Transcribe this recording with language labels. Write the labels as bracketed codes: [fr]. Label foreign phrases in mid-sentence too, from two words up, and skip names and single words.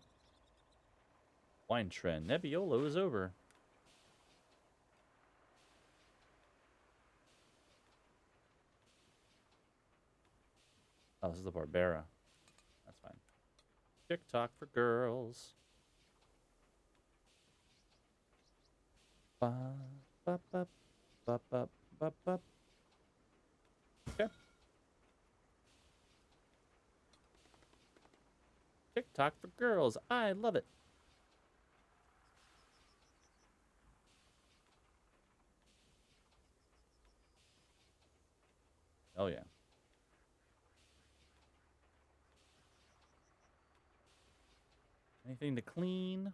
[en] Wine trend. Nebbiolo is over. Oh, this is the Barbera. That's fine. TikTok for girls. Ba, ba, ba, ba, ba, ba, ba. Okay. TikTok for girls. I love it. Oh, yeah. Anything to clean?